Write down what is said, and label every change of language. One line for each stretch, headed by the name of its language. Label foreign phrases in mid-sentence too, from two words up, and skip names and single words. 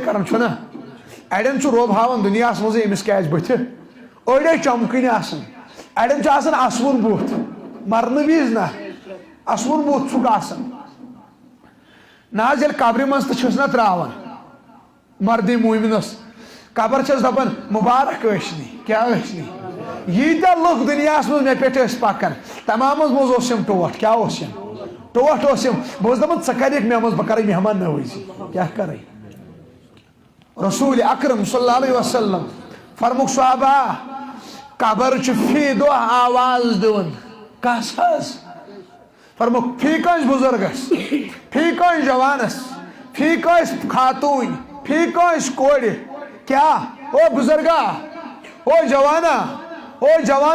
Kashmiri: کران چھُنہ اڑٮ۪ن چھُ رۄب ہاوان دُنیاہس منٛزٕے أمِس کیٛاہ آسہِ بٕتھِ أڑۍ ٲسۍ چمکٕنۍ آسان اڑٮ۪ن چھُ آسان اسوُن بُتھ مرنہٕ وِزِ نہ اسوُن بُتھ چھُکھ آسان نہ حظ ییٚلہِ قبرِ منٛز تہِ چھِس نہ تراوان مردِ مومنس قبر چھس دپان مُبارک ٲسنی کیٛاہ ٲسنی ییٖتیاہ لُکھ دُنیاہس منٛز مےٚ پٮ۪ٹھ ٲسۍ پکان تمامس منٛز اوس یِم ٹوٹھ کیٛاہ اوس یِم ٹوٹھ اوس یِم بہٕ اوسُس دپان ژٕ کرکھ مےٚ منٛز بہٕ کرے مہمان نوٲزی کیٛاہ کرے رسول اکرم
Arabic: صلی اللہ علیہ وسلم
Kashmiri: فرموک صحابہ قبر چھُ فی دۄہ آواز دِوان کس حظ فرموک فی کٲنٛسہِ بُزرگس فی کٲنٛسہِ جوانس فی کٲنٛسہِ خاتوٗنۍ فی کٲنٛسہِ کورِ کیٛاہ او بُزرگا او جوانا او جوان